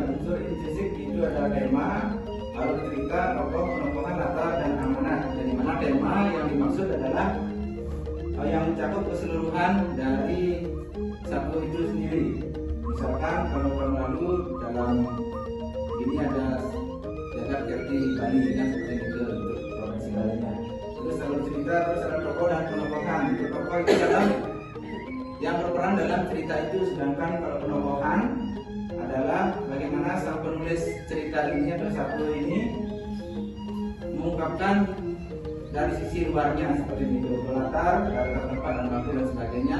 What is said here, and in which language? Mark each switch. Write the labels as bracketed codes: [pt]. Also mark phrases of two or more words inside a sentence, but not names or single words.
[id] Unsur intrinsik itu ada tema, alur cerita, tokoh, pengembangan, latar, dan amanat. Jadi mana tema yang dimaksud adalah yang mencakup keseluruhan dari satu itu sendiri. Misalkan kalau tahun lalu dalam ini ada jagat kerti Bali, kan seperti itu untuk provinsi Bali-nya. Terus alur cerita, terus ada tokoh dan pengembangan. Itu tokoh itu dalam yang berperan dalam cerita itu, sedangkan kalau penokohan adalah bagaimana sang penulis cerita ini atau satu ini mengungkapkan dari sisi luarnya seperti itu, latar, tempat dan waktu dan sebagainya.